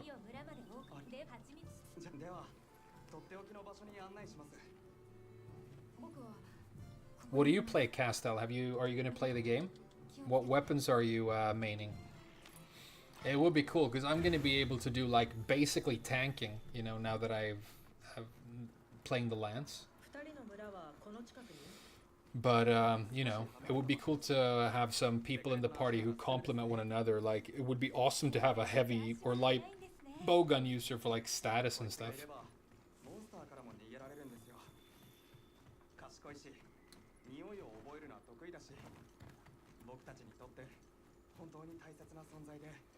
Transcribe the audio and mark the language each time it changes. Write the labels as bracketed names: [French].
[Japanese] 二人を村まで送って蜂蜜じゃではとっておきの場所に案内します。僕は [English] What do you play, Castel? Are you going to play the game? What weapons are you maining? It would be cool because I'm going to be able to do like basically tanking, you know, now that I've playing the lance. [Japanese] 二人の村はこの近くに [English] But you know, it would be cool to have some people in the party who complement one another. Like, it would be awesome to have a heavy or light bowgun user for like status and [Japanese] い [English] stuff. [Japanese] ればモンスターからも逃げられるんですよ。賢いし、匂いを覚えるのは得意だし、僕たちにとって本当に大切な存在で。